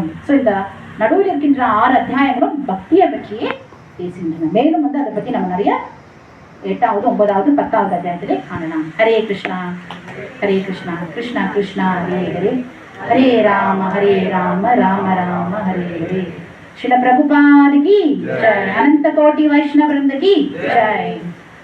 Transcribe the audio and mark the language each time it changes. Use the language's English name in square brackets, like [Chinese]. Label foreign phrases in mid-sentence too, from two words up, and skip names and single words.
[Tamil] ஸோ இந்த நடுவில் இருக்கின்ற 6 அத்தியாயங்களும் பக்தியை பற்றியே பேசுகின்றன. மேலும் வந்து அதை பற்றி நம்ம நிறைய 8வது, 9வது, 10வது அத்தியாயத்திலே காணலாம். ஹரே கிருஷ்ணா ஹரே கிருஷ்ணா கிருஷ்ணா கிருஷ்ணா ஹரே ஹரே, ஹரே ராம ராம ராம ஹரே ஹரே. [Hindi] श्रील प्रभुपाद की जय, अनंत कोटि वैष्णव वृंद की जय।